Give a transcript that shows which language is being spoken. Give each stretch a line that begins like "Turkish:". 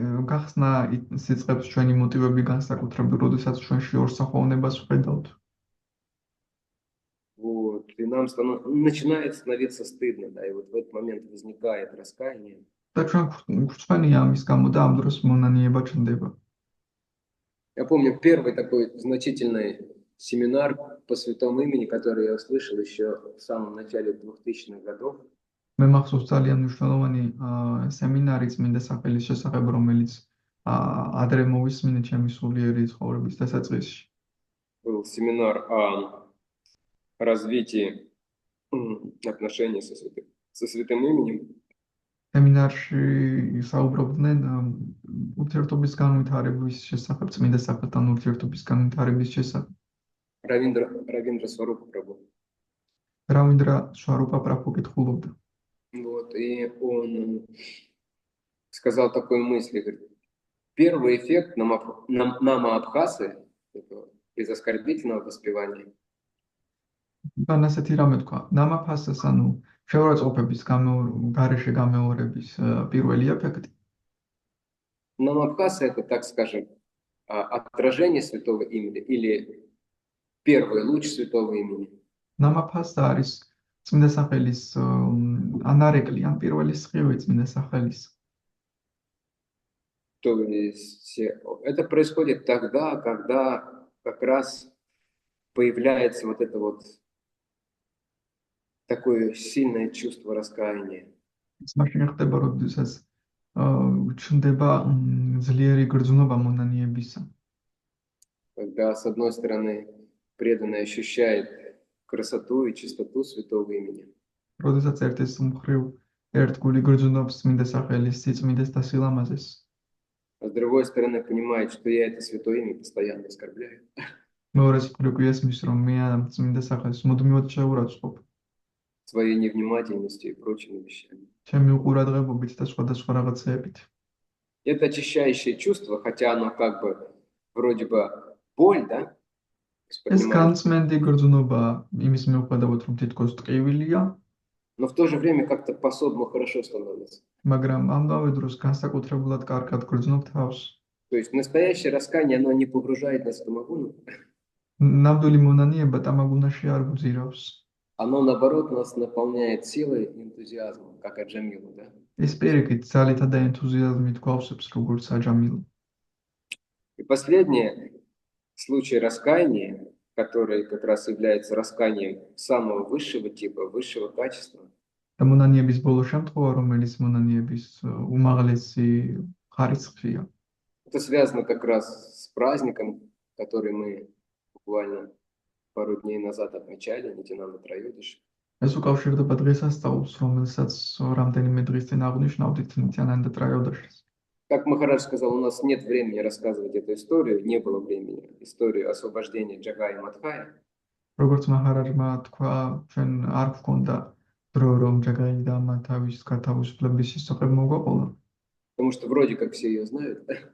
Georgian: გახსნა სიწყებს ჩვენი მოტივები განსაკუთრებით, როდესაც ჩვენში ორსახოვნებას ვხედავთ.
Russian: вот, и нам начинает становиться стыдно, да, и вот в этот момент возникает раскаяние.
Georgian: და ჩვენ გვწვენია ამის გამო და ამ დროს მონანიება ჩნდება.
Russian: Я помню первый такой значительный семинар по святому имени, который я услышал еще в самом начале 2000-х годов.
Georgian: მე მახსოვს ძალიან მნიშვნელოვანი სემინარი წმინდა სახელის შესახებ, რომელიც ადრე მოვისმინე ჩემი სულიერი ცხოვრების დასაწყისში.
Russian: Был семинар о развитии отношений со святым именем.
Georgian: სემინარში საუბრობდნენ ურთიერთობის განვითარების შესახებ, წმინდა სახელთან ურთიერთობის განვითარების შესახებ.
Russian: Равиндра Сварупа Прабху.
Georgian: რავინდრა სვარუპა პრაბჰუ კითხულობდა.
Russian: Вот, и он сказал такую мысль, говорит, первый эффект Намаабхасы, без оскорбительного воспевания,
Georgian: თან ასეთი რამე თქვა, ნამაფასას, ანუ შეურაცხყოფების გარეშე გამეორების პირველი ეფექტი.
Russian: Намаабхаса это, так скажем, отражение святого имени или первый луч святого имени.
Georgian: ნამაფასა არის წმინდა სახელის ანარეკლი, ან პირველი სხივი წმინდა სახელის.
Russian: То есть это происходит тогда, когда как раз появляется вот это вот такое сильное чувство раскаяния.
Georgian: ეს მაშინ ხდება, როდესაც ჩნდება ძლიერი გრძნობა მონანიებისა.
Russian: Когда, с одной стороны, преданный ощущает красоту и чистоту святого имени.
Georgian: როდესაც ერთის მხრივ ერთგული გრძნობს წმინდა სახელის სიწმინდეს და სილამაზეს.
Russian: А с другой стороны, понимает, что я это святое имя постоянно оскорбляю.
Georgian: მეორეს მხრივ ესმის, რომ მე ამ წმინდა სახელს მუდმივად შეურაცხყოფ.
Russian: Своей невнимательностью и прочими вещами.
Georgian: ჩემი უყურადღებობით და სხვადასხვა რაღაცეებით.
Russian: Это очищающее чувство, хотя оно как бы вроде бы боль, да?
Georgian: ეს განწმენდი გრძნობა იმის მიუხედავად, რომ თითქოს ტკივილია,
Russian: но в то же время как-то по-особому хорошо становится.
Georgian: მაგრამ ამავე დროს განსაკუთრებულად კარგად გრძნობ თავს.
Russian: То есть настоящее раскаяние, оно не погружает нас в тамагуну,
Georgian: ნამდვილი მონანიება тамагунаში არ გძირავს.
Russian: оно наоборот нас наполняет силой и энтузиазмом, как Аджамилу, да?
Georgian: ეს პირიქით ძალითა და ენთუზიაზმით გვავსებს, როგორც აჯამილო.
Russian: И последний случай раскаяния, который как раз является раскаянием самого высшего типа, высшего качества.
Georgian: და მონანიების ბოლო შემთხვევა, რომელიც მონანიების უმაღლესი ხარისხია.
Russian: Это связано как раз с праздником, который мы буквально пару дней назад отмечали, Нитянанда Трайодиши.
Georgian: ეს უკავშირდება დღესასწაულს, რომელსაც რამდენიმე დღის წინ აღნიშნავდით ნიტიანანდა ტრაიოდაშის.
Russian: Как Махарадж сказал, у нас нет времени рассказывать эту историю, не было времени, историю освобождения Джагая и Мадхая.
Georgian: როგორც მაჰარაჯმა თქვა, ჩვენ არ გვქონდა დრო, რომ ჯაგაი და მათავის გათავისუფლების შესახებ მოგვაყოლა,
Russian: Потому что вроде как все ее знают.